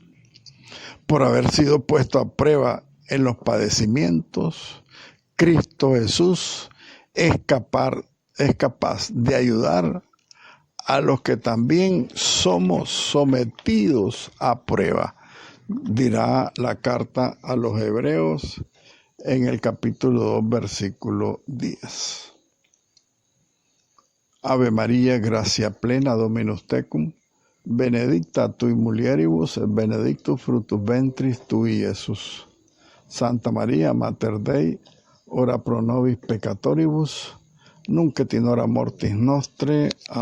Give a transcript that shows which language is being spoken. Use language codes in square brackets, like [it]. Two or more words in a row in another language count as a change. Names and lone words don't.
[es] Por haber sido puesto a prueba en los padecimientos, Cristo Jesús es capaz de ayudar a los que también somos sometidos a prueba. Dirá la carta a los Hebreos en el capítulo 2, versículo 10. [la] Ave María, gracia plena, Dominus tecum, benedicta tui mulieribus, et benedictus fructus ventris tui, Iesus. Santa María, Mater Dei, ora pro nobis peccatoribus, nunc et in hora mortis nostre.